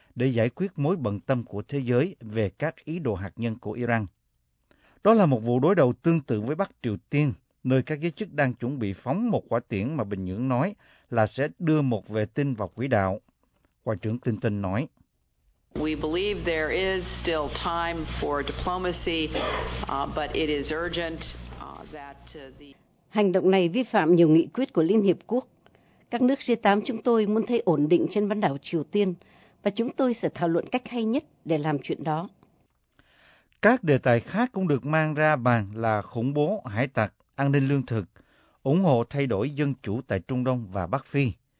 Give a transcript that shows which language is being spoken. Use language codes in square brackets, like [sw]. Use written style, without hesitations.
[vi] để giải quyết mối bận tâm của thế giới về các ý đồ hạt nhân của Iran. Đó là một vụ đối đầu tương tự với Bắc Triều Tiên, nơi các giới chức đang chuẩn bị phóng một quả tiễn mà Bình Nhưỡng nói là sẽ đưa một vệ tinh vào quỹ đạo. Ngoại trưởng Clinton nói, [en] We believe there is still time for diplomacy, but it is urgent that the... [vi] Hành động này vi phạm nhiều nghị quyết của Liên Hiệp Quốc. Các nước G8 chúng tôi muốn thấy ổn định trên bán đảo Triều Tiên, và chúng tôi sẽ thảo luận cách hay nhất để làm chuyện đó. Các đề tài khác cũng được mang ra bàn là khủng bố, hải tặc, an ninh lương thực, ủng hộ thay đổi dân chủ tại Trung Đông và Bắc Phi.